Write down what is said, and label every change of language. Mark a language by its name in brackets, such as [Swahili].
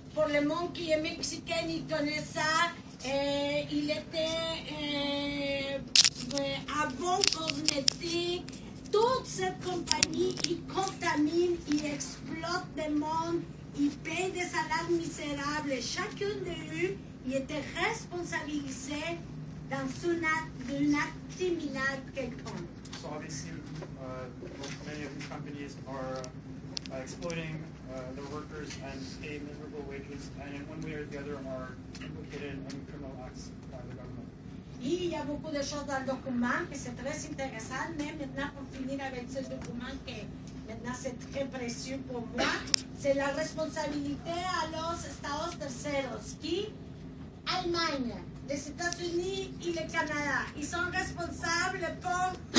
[French] Pour le monde qui est mexicain, il connaît ça. Il était avant cosmétique. Toute cette compagnie, ils contaminent, ils exploitent le monde, ils payent des salaires misérables. Chacun d'eux, il était responsabilisé dans un acte criminel quelconque. [English] So obviously, many of these companies are exploiting their workers and pay miserable wages, and in one way or the other are implicated in criminal acts by the government. [French] Il y a beaucoup de choses dans le document que c'est très intéressant, mais maintenant pour finir avec ce document qui maintenant c'est très précieux pour moi, c'est la responsabilité à [Spanish] los Estados terceros [French] qui, Allemagne, les États-Unis et le Canada, ils sont responsables pour